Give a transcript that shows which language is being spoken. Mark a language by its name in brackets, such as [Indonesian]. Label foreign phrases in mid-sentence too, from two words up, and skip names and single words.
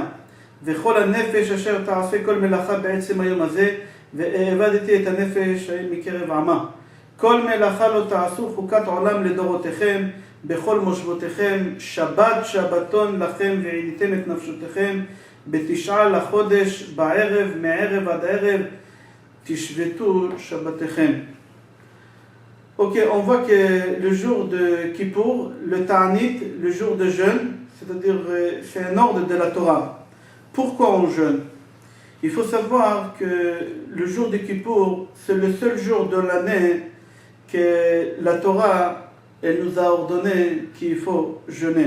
[Hebrew] וכל הנפש אשר תעשה כל מלאכה בעצם היום הזה והעבדתי את הנפש מקרב עמה. כל מלאכה לא תעשו חוקת עולם לדורותיכם בכל מושבותיכם שבת שבתון לכם ועיניתם את נפשותיכם בתשעה לחודש בערב מערב עד ערב תשבתו שבתכם. [French] Ok, on voit que le jour de Kippour, le Ta'anit, le jour de jeûne, c'est-à-dire c'est un ordre de la Torah. Pourquoi on jeûne? Il faut savoir que le jour de Kippour, c'est le seul jour de l'année que la Torah elle nous a ordonné qu'il faut jeûner.